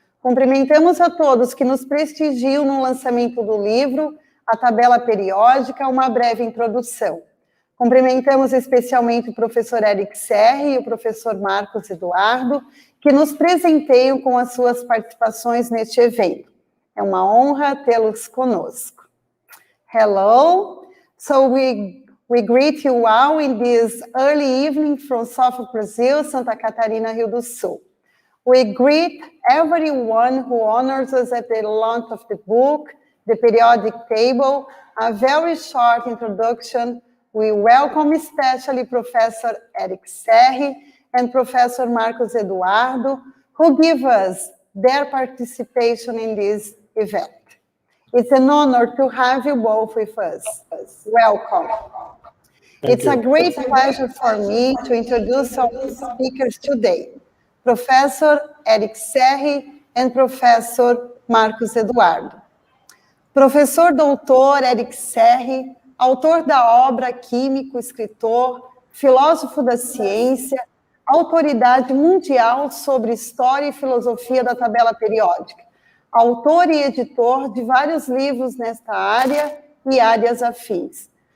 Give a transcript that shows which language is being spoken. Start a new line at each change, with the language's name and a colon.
Portuguese: Cumprimentamos a todos que nos prestigiam no lançamento do livro, A Tabela Periódica, uma breve introdução. Cumprimentamos especialmente o professor Eric Serri e o professor Marcos Eduardo, que nos presenteiam com as suas participações neste evento. É uma honra tê-los conosco.
English: Hello, so we greet you all in this early evening from south of Brazil, Santa Catarina, Rio do Sul. We greet everyone who honors us at the launch of the book, The Periodic Table, a very short introduction. We welcome especially Professor Eric Serri and Professor Marcos Eduardo, who give us their participation in this event. It's an honor to have you both with us. Welcome. It's a great pleasure for me to introduce our speakers today, Professor Eric Serri and Professor Marcos Eduardo.
Portuguese: Professor doutor Eric Serri, autor da obra, químico, escritor, filósofo da ciência, autoridade mundial sobre história e filosofia da tabela periódica, autor e editor de vários livros nesta área e áreas afins.